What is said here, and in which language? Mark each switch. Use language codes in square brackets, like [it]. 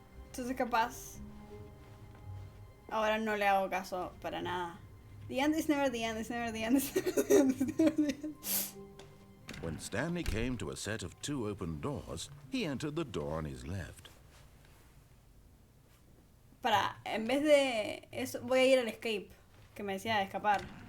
[es] Entonces capaz ahora no le hago caso para nada. [en] The end is never the end, it's never the end, it's never the end, it's never the end. When Stanley came to a set of 2 open doors, he entered the door on his left. [es] Para, en vez de eso, voy a ir al escape, que me decía de escapar.